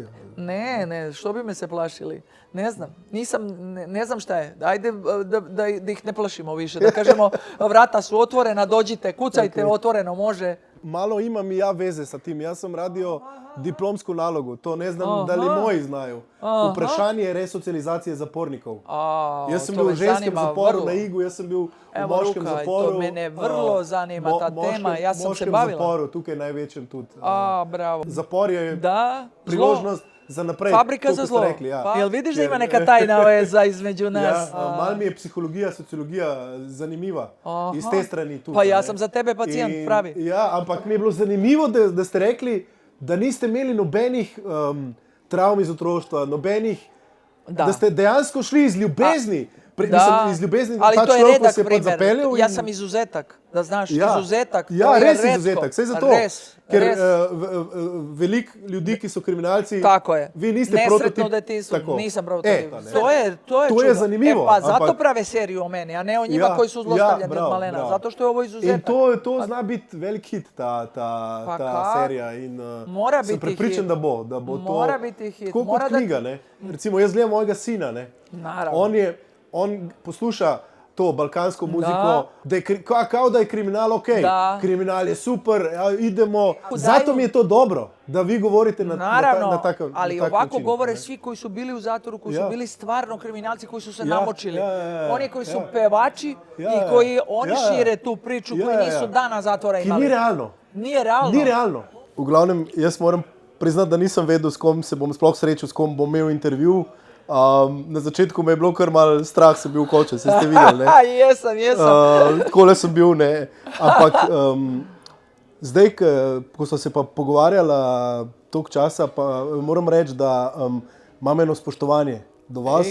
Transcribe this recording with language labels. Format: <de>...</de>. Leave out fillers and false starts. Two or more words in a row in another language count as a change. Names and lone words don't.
<sr>Ne, što bi me se plašili? Ne znam. Ne znam šta je. Ajde da ih ne plašimo više. Da kažemo, vrata su otvorena, dođite, kucajte, otvoreno može. Malo imam i ja veze sa tim. Ja sam radio diplomsku nalogu. To ne znam da li moji znaju.</sr> <sl>Vprašanje resocijalizacije zapornikov. Jaz sem bil v ženskem zaporu na Igu, jaz sem bil v moškem zaporu.</sl> <sr>To mene vrlo zanima ta tema. Ja sam se bavila.</sr> <sl>V moškem zaporu, tukaj največjem tudi. Bravo. Zapor je priložnost za naprej.</sl> <sr>Fabrika za zlo. Jel vidiš da ima neka tajna veza između nas?</sr> <sl>Malo mi je psihologija, sociologija zanimiva. Iz te strani tudi.</sl> <sr>Pa ja sam za tebe pacijent, pravi.</sr> <sl>Ja, ampak mi je bilo zanimivo, da ste rekli, da niste imeli nobenih travm iz otroštva, da ste dejansko šli iz ljubezni. Iz ljubezni,</sl> <sr>ali to je redak primer. Ja sam izuzetak, da znaš, izuzetak.</sr> <sl>Ja, res izuzetak, saj zato. Ker veliko ljudi, ki so kriminalci, vi niste prototip.</sl> <sr>Nesretno detinjstvo, nisam prototip.</sr> <sl>To je čudo. Zanimivo.</sl> <sr>Pa zato prave seriju o meni, a ne o njima koji su zlostavljeni od malena. Zato što je ovo izuzetak.</sr> <sl>In to zna biti velik hit, ta serija. In sem prepričan, da bo. Mora biti hit. Tako kot knjiga, ne. Recimo, jaz gledam mojega sina, ne. Naravno. On posluša to balkansko muziko,</sl> <sr>da je, kao da je kriminal ok, kriminal je super, ja, idemo.</sr> <sl>Zato mi je to dobro, da vi govorite na takav način.</sl> <sr>Ali ovako govore svi koji su bili u zatvoru, koji su bili stvarno kriminalci, koji su se namočili. Oni koji su pevači i koji oni šire tu priču, koji nisu dana zatvora imali.</sr> <sl>Ki ni realno. Ni realno. V glavnem, jaz moram priznati, da nisem vedel, s kom se bom sploh srečal, s kom bom imel intervju. Na začetku me je bilo kar malo strah, sem bil koče, se ste videli, ne?</sl> <sr>Jesem.</sr> <sl>Takole sem bil, ne. Ampak zdaj, ko sva se pa pogovarjala toliko časa, pa moram reči, da imam eno spoštovanje do vas.</sl>